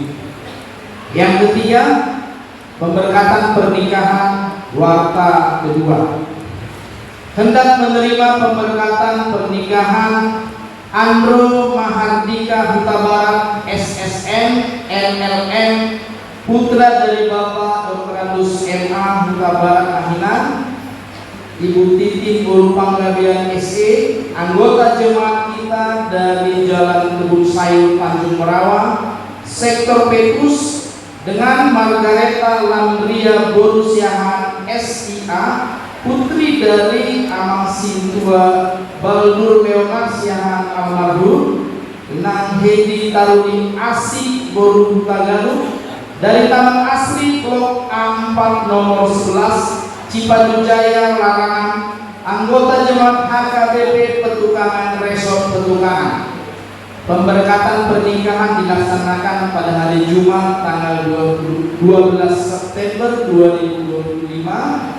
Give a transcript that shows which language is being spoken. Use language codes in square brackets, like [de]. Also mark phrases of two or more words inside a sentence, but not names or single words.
[id] Yang ketiga, pemberkatan pernikahan warta kedua. Hendak menerima pemberkatan pernikahan Andro Mahardika Huta Barat SSN LLM putra dari Bapak Dr. Andus MA Huta Barat Ahinan, Ibu Titi Guru Panggabean SE, anggota jemaat kita dari Jalan Kebun Sayur Tanjung Merawa, Sektor Petrus, dengan Margareta Landria Borusiahan SIA, putri dari Amang Sintua Baldur Leonard Siahan almarhum, Nang Hedi Taruni Asik Boru Hutagaluh, dari Taman Asri Blok A4 nomor 11 Cipadu Jaya Larangan, anggota jemaat HKBP Petukangan Resort Petukangan. Pemberkatan pernikahan dilaksanakan pada hari Jumat tanggal 12 September 2025.